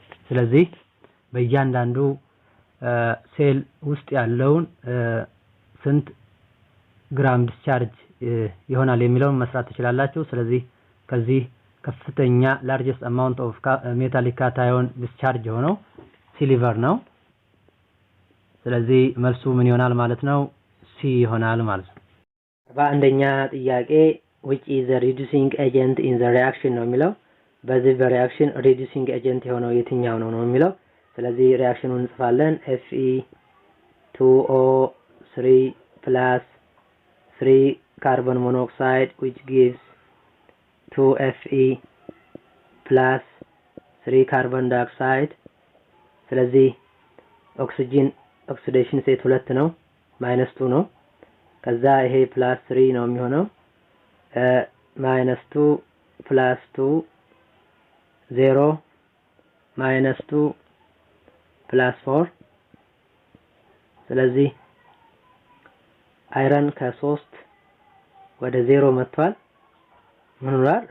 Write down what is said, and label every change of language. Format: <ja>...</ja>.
<am>ስለዚህ በእያንዳንዱ ሴል ውስጥ ያለውን ስንት ግራም ዲስቻርጅ ይሆናል የሚለውን መስራት ትችላላችሁ። ስለዚህ ከዚህ ከፍተኛ</am> <en>largest amount of metallic cation discharge</en> <am>የሆነው ሲልቨር ነው። ስለዚህ መልሱ ምን ይሆናል ማለት ነው? ሲ ይሆናል ማለት ነው። በአንደኛ ጥያቄ</am> <en>which is the reducing agent in the reaction</en> <am>ነው የሚለው። በዚህ በሪአክሽን reducing agent የሆነው የትኛው ነው የሚለው። ስለዚህ ሪአክሽኑን እንጽፋለን።</am> <en>Fe2O3 plus 3 carbon monoxide which gives 2Fe plus 3 carbon dioxide.</en> <am>ስለዚህ ኦክሲጅን ኦክሲዴሽን ስቴት 2 ነው -2 ነው። ከዛ ይሄ +3 ነው የሚሆነው -2 +2 0 -2 +4 ስለዚህ አይረን ከ3 ወደ 0 መጥቷል። ምን ሆኗል?</am>